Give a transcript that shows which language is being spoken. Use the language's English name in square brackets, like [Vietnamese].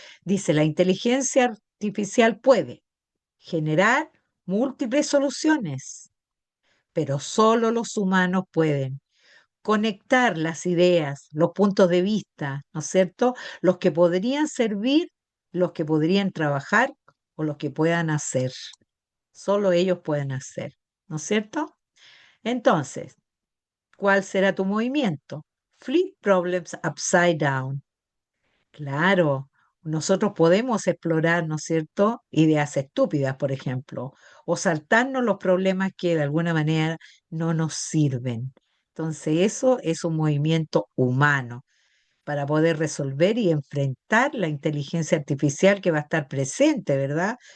[Spanish] Dice, la inteligencia artificial puede generar múltiples soluciones, pero solo los humanos pueden conectar las ideas, los puntos de vista, ¿no es cierto? Los que podrían servir, los que podrían trabajar o los que puedan hacer. Solo ellos pueden hacer, ¿no es cierto? Entonces, ¿cuál será tu movimiento? [English] Flip problems upside down. [Spanish] Claro, nosotros podemos explorar, ¿no es cierto?, ideas estúpidas, por ejemplo, o saltarnos los problemas que de alguna manera no nos sirven. Entonces, eso es un movimiento humano para poder resolver y enfrentar la inteligencia artificial que va a estar presente, ¿verdad?